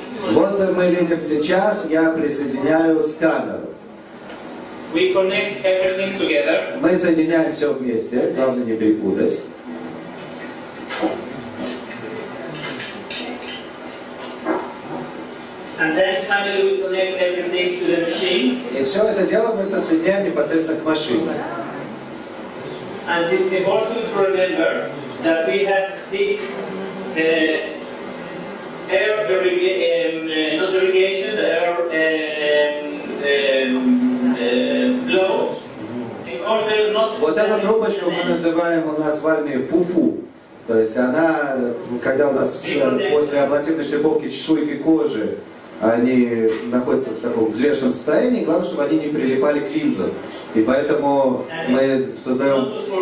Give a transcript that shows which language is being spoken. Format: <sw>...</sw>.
<ru>Вот мы видим сейчас, я присоединяю сканер.</ru> <en>We connect everything together.</en> <ru>Мы соединяем все вместе, главное не перепутать.</ru> <en>And then finally we connect everything to the machine.</en> <ru>И все это дело мы подсоединяем непосредственно к машине.</ru> <en>And it's important to remember that we have this air not irrigation, air blow. In order not to</en> <ru>Вот эту трубочку мы называем у нас в армии фуфу. То есть она, когда у нас после аблативной шлифовки чешуйки кожи, они находятся в таком взвешенном состоянии, главное, чтобы они не прилипали к линзам. И поэтому мы создаем...</ru>